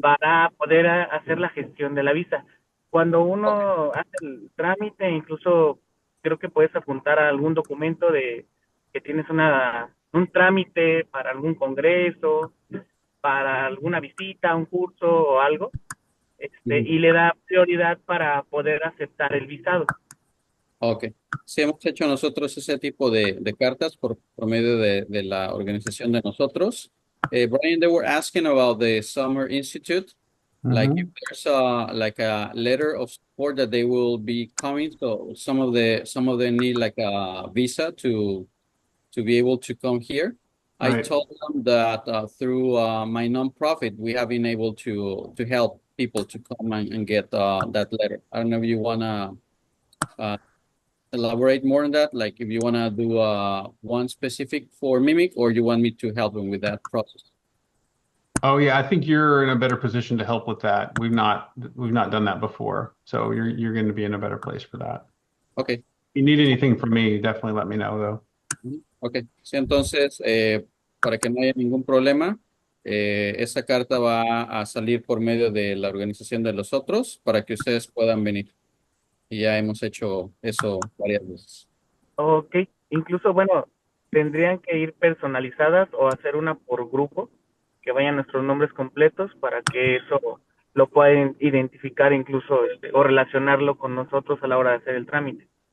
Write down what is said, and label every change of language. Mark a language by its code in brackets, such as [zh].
[es] para poder hacer la gestión de la visa. Cuando uno hace el trámite, incluso creo que puedes apuntar a algún documento de que tienes un trámite para algún congreso, para alguna visita, un curso o algo, Ujú. y le da prioridad para poder aceptar el visado. Ok. Sí, hemos hecho nosotros ese tipo de cartas por medio de la organización de nosotros. [en] Brian, they were asking about the Summer Institute. Like if there's like a letter of support that they will be coming, so some of them need like a visa to be able to come here. I Right. told them that through my nonprofit, we have been able to help people to come and get that letter. I don't know if you wanna elaborate more on that, like if you wanna do one specific for Mimic, or you want me to help them with that process. Oh yeah, I think you're in a better position to help with that. We've not done that before, so you're going to be in a better place for that. Okay. If you need anything from me, definitely let me know though. [es] Ok, sí, entonces, para que no haya ningún problema, esa carta va a salir por medio de la organización de los otros para que ustedes puedan venir. Y ya hemos hecho eso varias veces. Ok, incluso, bueno, tendrían que ir personalizadas o hacer una por grupo, que vayan nuestros nombres completos para que eso lo puedan identificar incluso o relacionarlo con nosotros a la hora de hacer el trámite.